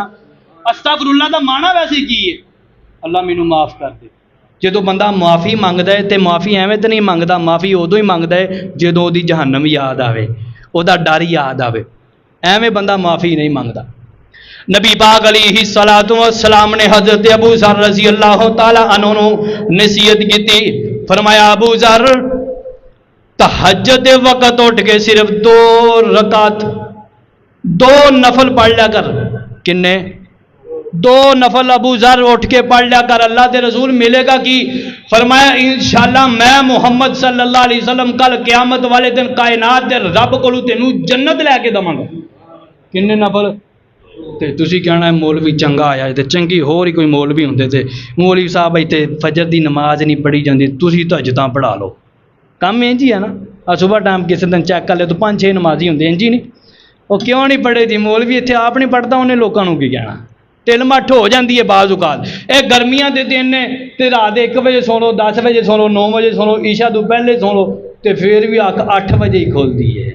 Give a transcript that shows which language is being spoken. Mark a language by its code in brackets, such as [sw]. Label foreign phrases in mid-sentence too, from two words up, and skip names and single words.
[pa] استغفراللہ دا معنیٰ ویسے کی ہے? اللہ مینوں معاف کر دے. جو بندہ معافی منگدا ہے تو معافی ایویں تو نہیں منگدا، معافی اودوں ہی منگدا ہے جو اودی جہنم یاد آوے، اودا ڈر یاد آوے، ایویں بندہ معافی نہیں منگدا. نبی پاک [ar] عليه الصلاة والسلام [pa] نے حضرت ابو ذر [ar] رضي الله تعالى عنه [pa] نوں نصیحت کی. فرمایا ابو ذر تہجد دے وقت اٹھ کے صرف 2 رکعت 2 نفل پڑھ لیا کر. کنے? 2 نفل ابو ذر اٹھ کے پڑھ لیا کر. [ur] اللہ کے رسول ملے گا کہ? [pa] فرمایا ان شاء اللہ میں محمد [ar] صلى الله عليه وسلم [pa] کل قیامت والے دن کائنات دے رب کولوں تینوں جنت لیکے دواں گا. کنے نفل? تے تسی کہنا مولوی چنگا آیا تے چنگی ہور ہی کوئی مولوی ہندے تے مولوی صاحب اتھے فجر دی نماز نہیں پڑھی جاتی، تسی تہجداں پڑھا لو. کام انج ہی ہے نا. [ur] صبح ٹائم کسی دن چیک کر لے تو 5-6 نمازی ہوں گے، انج ہی نہیں. وہ کیوں نہیں پڑھے جی? مولوی اتھے آپ نہیں پڑھتا، انہیں لوگوں کو کی کہنا۔ ڈھل مٹھ ہو جاتی ہے بعض اوقات. یہ گرمیاں کے دن نے تو رات 1 بجے سو لو، 10 بجے سو لو، 9 بجے سو لو، عشاء تو پہلے سو لو، تو پھر بھی اکھ 8 بجے ہی کھلتی ہے.